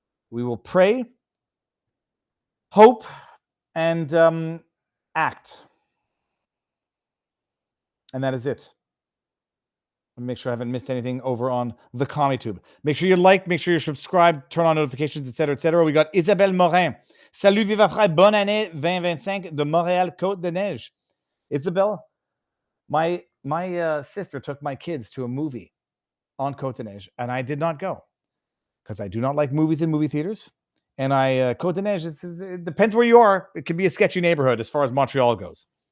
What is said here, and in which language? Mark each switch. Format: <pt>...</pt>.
<en>We will pray, hope, and act. And that is it. Make sure I haven't missed anything over on the CommyTube. Make sure you like, make sure you're subscribed, turn on notifications, etc., etc. We got Isabelle Morin.</en> <fr>Salut, viva frère, bonne année 2025 de Montréal, Côte de Neige.</fr> <en>Isabelle, my sister took my kids to a movie on Côte de Neige, and I did not go because I do not like movies in movie theaters. And Côte de Neige, it depends where you are. It can be a sketchy neighborhood as far as Montreal goes.</en>